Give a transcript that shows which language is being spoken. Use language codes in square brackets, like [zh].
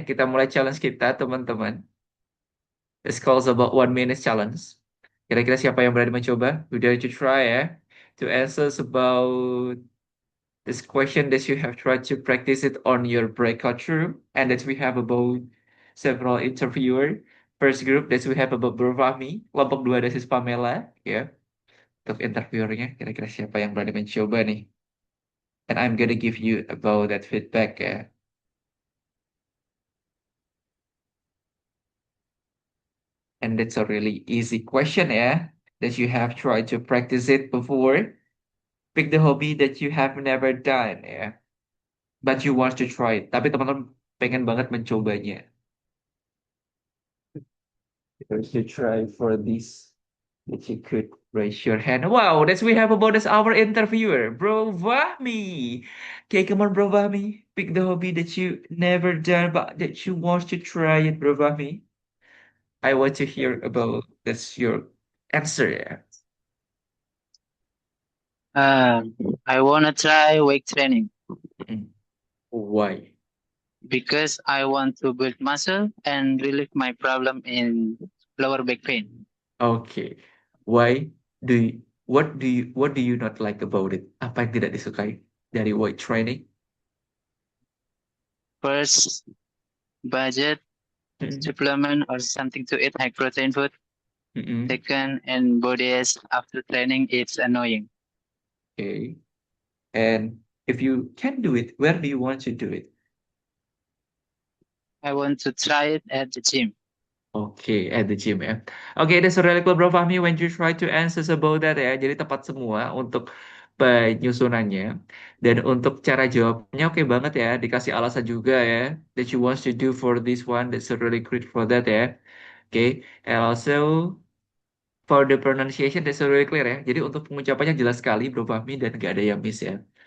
[id] Kita mulai challenge kita, teman-teman. [en] This calls about 1 minute challenge. [id] Kira-kira siapa yang berani mencoba? [en] We dare to try [id] ya. [en] To answer about this question that you have tried to practice it on your breakout room, and that we have about several interviewer. First group that we have about Bro Fahmi, kelompok 2 ada Sis Pamela, ya. [id] Untuk interviewernya, kira-kira siapa yang berani mencoba nih? [en] And I'm gonna give you about that feedback ya. And that's a really easy question ya, that you have tried to practice it before. Pick the hobby that you have never done ya, but you want to try it. [id] Tapi teman-teman pengen banget mencobanya. [en] If you try for this, if you could raise your hand. Wow, that's we have about as our interviewer, Bro Vahmi. Okay, come on, Bro Vahmi. Pick the hobby that you never done, but that you want to try it, Bro Vahmi. I want to hear about that's your answer. Yeah. I wanna try weight training Why? because I want to build muscle and relieve my problem in lower back pain. Okay. Why do you, what do you not like about it? [id] Apa yang tidak disukai dari weight training? [en] First, budget, supplement or something to eat high protein food. Second, and bodies after training, it's annoying. Okay. And if you can do it, where do you want to do it? I want to try it at the gym. Okay, at the gym ya. Okay, that's really cool, Bro Fahmi. When you try to answer about that ya, [id] jadi tepat semua untuk penyusunannya. Dan untuk cara jawabnya oke banget ya. Dikasih alasan juga ya. [en] That you want to do for this one. That's really great for that ya. Okay, and also for the pronunciation that's really clear ya. [id] Jadi untuk pengucapannya jelas sekali, Bro Fahmi, dan gak ada yang miss ya.